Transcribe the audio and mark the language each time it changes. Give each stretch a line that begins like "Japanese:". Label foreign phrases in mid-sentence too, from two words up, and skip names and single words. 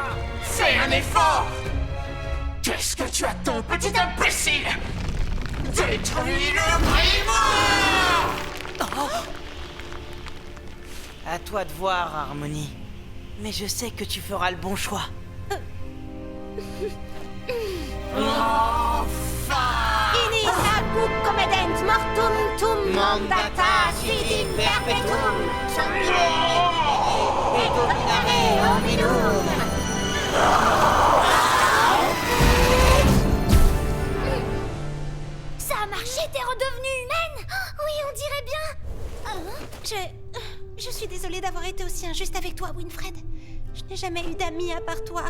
French: Fais un effort! Qu'est-ce que tu attends, petit imbécile? Détruis le grimoire! À toi de voir, Harmonie. Mais je sais que tu feras le bon choix.
Latin: Inis habuc comedent mortum tum mandata sit in perpetuum. Et dominare hominum!
French: Ça a marché, t'es redevenue humaine? Oui, on dirait bien. Je suis désolée d'avoir été aussi injuste avec toi, Winfred. Je n'ai jamais eu d'amis à part toi.